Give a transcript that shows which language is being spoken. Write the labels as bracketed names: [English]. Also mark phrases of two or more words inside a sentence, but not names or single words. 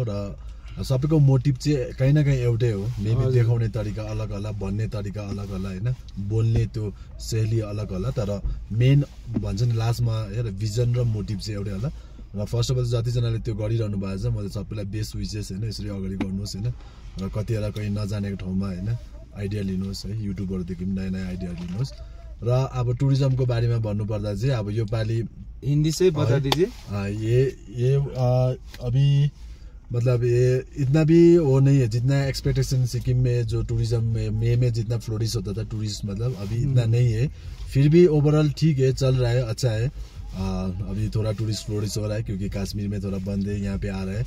[Nepali] र सबैको मोटिभ चाहिँ कहीँ न कहीँ एउटै हो। मेबी देखाउने तरिका अलग होला, भन्ने तरिका अलग होला होइन, बोल्ने त्यो शैली अलग होला, तर मेन भन्छ नि लास्टमा हेर भिजन र मोटिभ चाहिँ एउटै होला। र [English] first of all [Nepali] जतिजनाले त्यो गरिरहनु भएको छ, मैले सबैलाई [English] best wishes [Nepali] होइन, यसरी अगाडि गर्नुहोस् होइन। र कतिवटा कहीँ नजानेको ठाउँमा होइन आइडिया लिनुहोस् है, युट्युबहरूदेखि पनि नयाँ आइडिया लिनुहोस्। र अब टुरिज्मको बारेमा भन्नुपर्दा चाहिँ अब यो पालि [Hindi] हिंदी से बता दीजिए। ये अभी मतलब ये इतना भी वो नहीं है जितना एक्सपेक्टेशन सिक्किम में जो टूरिज्म में जितना फ्लोरिश होता था टूरिस्ट, मतलब अभी इतना नहीं है। फिर भी ओवरऑल ठीक है, चल रहा है, अच्छा है। अभी थोड़ा टूरिस्ट फ्लोरिश हो रहा है क्योंकि कश्मीर में थोड़ा बंद है, यहाँ पे आ रहा है।